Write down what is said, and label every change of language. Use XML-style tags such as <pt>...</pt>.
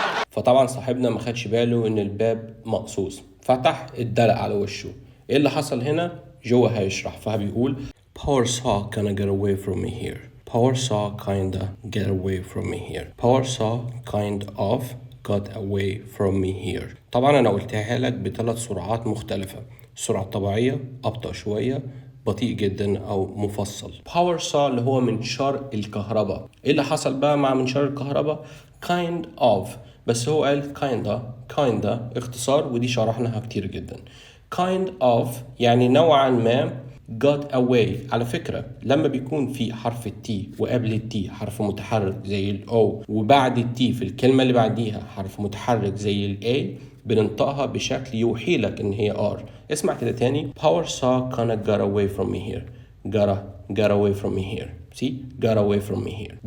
<ar>فطبعا صاحبنا ما خدش باله ان الباب مقصوص، فتح اتدلق على وشه. ايه اللي حصل هنا؟ جوه هيشرح. فبيقول</ar> <en>power saw kinda get away from me here. power saw kinda get away from me here. power saw kind of got away from me here.</en> <ar>طبعا انا قلتها لك بثلاث سرعات مختلفة، السرعة الطبيعية، ابطأ شوية، بطيء جدا او مفصل. power saw اللي هو منشار الكهرباء. ايه اللي حصل بقى مع منشار الكهرباء؟</ar> <en>kind of،</en> <ar>بس هو قال kinda اختصار ودي شرحناها كتير جدا.</ar> <en>kind of</en> <ar>يعني نوعا ما.</ar> <en>got away</en> <ar>على فكرة لما بيكون في حرف التي وقبل التي حرف متحرك زي الاو وبعد التي في الكلمة اللي بعديها حرف متحرك زي الاي بننطقها بشكل يوحي لك ان هي ار. اسمع كده تاني.</ar> <en>power saw kinda got away from me here. got away from me here. see got away from me here.</en>